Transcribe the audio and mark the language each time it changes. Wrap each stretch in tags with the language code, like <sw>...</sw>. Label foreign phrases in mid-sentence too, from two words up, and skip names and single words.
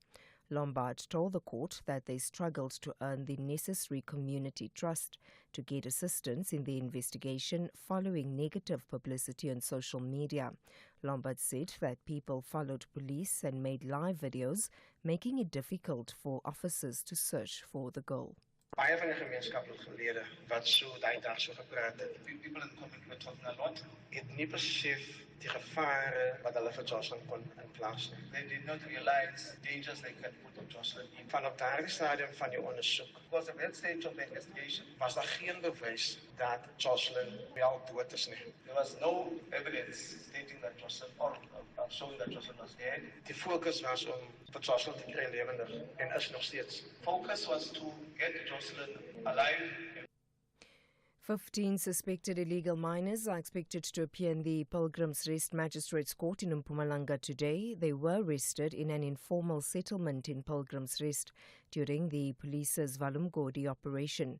<en>Lombard told the court that they struggled to earn the necessary community trust to get assistance in the investigation following negative publicity on social media. Lombard said that people followed police and made live videos, making it difficult for officers to search for the girl.</en> <af>Baie van die gemeenskaplike lede wat so daai dag so gepraat het,</af> <en>people in comment met a lot,</en> <af>het nie besef die gevare wat hulle vir Jocelyn kon inplaas.</af> <en>They did not realize dangers they could put on Jocelyn in.</en> <af>Vanaf daardie stadium van die ondersoek,</af> <en>because at that stage of the investigation,</en> <af>was daar geen bewys dat Jocelyn wel dood is nie.</af> <en>There was no evidence stating that Jocelyn or showing that Jocelyn was dead.</en> <af>Die focus was om vir Jocelyn te kry lewendig en is nog steeds.</af> <en>Focus was to get Jocelyn alive. 15 suspected illegal miners are expected to appear in the Pilgrim's Rest Magistrates Court in Mpumalanga today. They were arrested in an informal settlement in Pilgrim's Rest during the police's Valumgodi operation.</en>